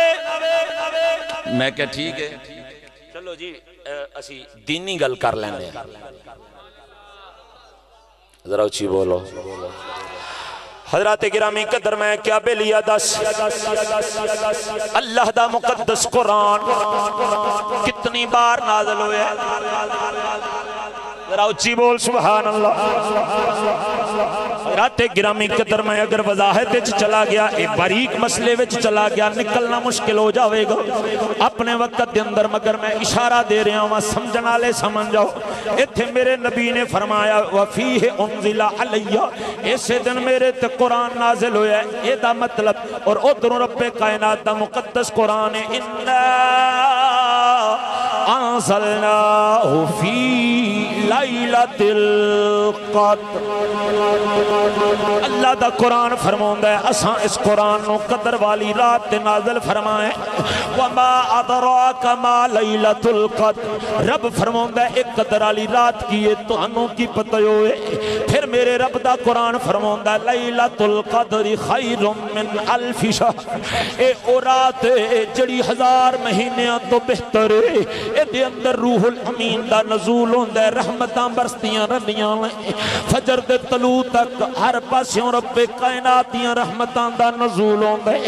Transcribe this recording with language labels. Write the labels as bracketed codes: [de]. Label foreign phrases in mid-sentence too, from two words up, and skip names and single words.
[pa] میں کیا ٹھیک ہے، چلو جی اسی دینی گل کر لیں گے، ذرا اچی بولو. حضرت گرامی قدر میں کیا بیلیا دس، اللہ دا مقدس قرآن کِنّی وار نازل ہویا? ذرا اُچی بول [ar] سبحان الله. [ur] حضرت گرامی قدر میں اگر وضاحت وچ چلا گیا، ایک باریک مسئلے وچ چلا گیا، نکلنا مشکل ہو جائے گا اپنے وقت کے اندر، مگر میں اشارہ دے رہا ہوں، سمجھنے والے سمجھ جاؤ. [pa] اِتھے میرے نبی نے فرمایا [ar] وفيه أنزل علي, [pa] ایسے دن میرے تے قرآن نازل ہویا، ایدا مطلب. اور اُدھروں ربِ کائنات دا مقدس قرآن ہے, [ar] إنا أنزلناه في ليلة القدر. [pa] اللہ دا قرآن فرماندا ہے، اساں اس قرآن نوں قدر والی رات تے نازل فرمائے. [ar] وما أدراك ما ليلة القدر, [pa] رب فرماندا ہے ایک قدر والی رات کی ہے، تہانوں کی پتا ہوئے? فیر میرے رب دا قرآن فرماندا ہے [ar] ليلة القدر خير من ألف شهر, [pa] اے او رات جیہڑی 1000 مہینیاں توں بہتر ہے. ایہدے اندر روح الامین دا نزول ہوندا ہے، رحمتاں برسدیاں رہندیاں نے فجر دے طلوع تک، ہر پاسوں ربِ کائنات دیاں رحمتاں دا نزول ہوندا ہے.